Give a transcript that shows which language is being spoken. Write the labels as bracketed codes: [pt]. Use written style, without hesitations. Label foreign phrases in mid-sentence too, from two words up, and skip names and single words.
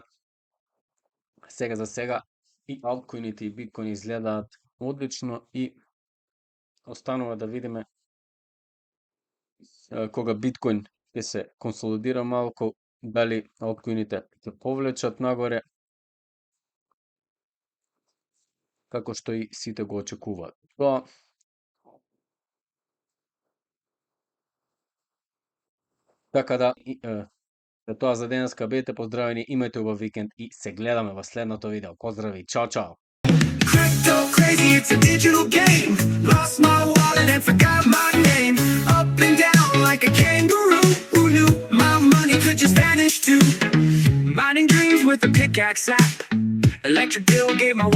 [mk] Сега за сега и алткоините и биткоин изгледаат одлично и останува да видиме кога биткоин ќе се консолидира малку, дали алткоините ќе повлечат нагоре, како што и сите го очекуваат. Тоа така да тоа за денеска, бидете поздравени, имајте убав викенд и се гледаме во следното видео. Поздрави, чао чао. [en] Crypto crazy, it's a digital game. Lost my wallet and forgot my name. Up and down like a kangaroo. Who knew my money could just vanish too? Mining dreams with a pickaxe app. Electric bill gave my